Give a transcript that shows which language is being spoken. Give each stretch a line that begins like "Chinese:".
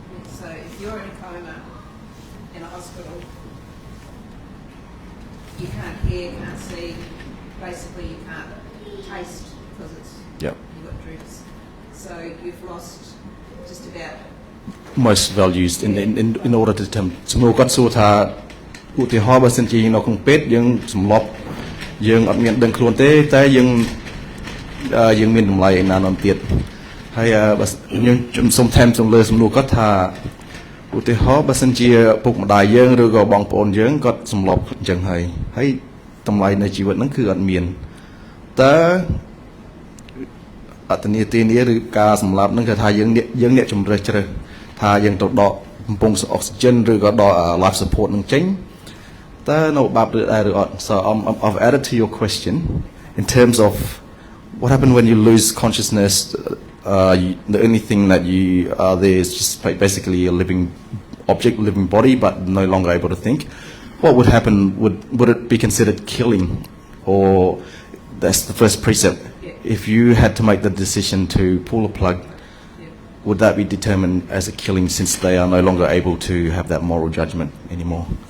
English: So if you're in a coma in a hospital, you can't hear, can't see, basically you can't taste because Yep. you've got drips. So you've lost just about most values in order to determine.
Khmer: សំណួរគាត់សួរថាឧទាហរណ៍បើសិនជានៅក្នុងពេទ្យយើងសម្លប់យើងអត់មានដឹងខ្លួនទេតែយើងមានតម្លៃឯណានទៀតហើយបើខ្ញុំសូមថែមសំណួរគាត់ថាឧទាហរណ៍បើសិនជាពុកម្ដាយយើងឬក៏បងប្អូនយើងគាត់សម្លប់អញ្ចឹងហើយតម្លៃនៃជីវិតហ្នឹងគឺអត់មានតើ អត្តនទានឬការសម្លាប់ហ្នឹងគឺថាយើងអ្នកជំរើសជ្រើសថាយើងទៅដកបំពង់អុកស៊ីហ្សែនឬក៏ដក life support នឹងចេញតើនៅបាបឬដែរឬអត់
English: So I've added to your question in terms of what happened when you lose consciousness. The only thing that you are there is just basically a living object, living body, but no longer able to think. What would happen? Would it be considered killing? Or that's the first precept. If you had to make the decision to pull a plug, would that be determined as a killing since they are no longer able to have that moral judgment anymore?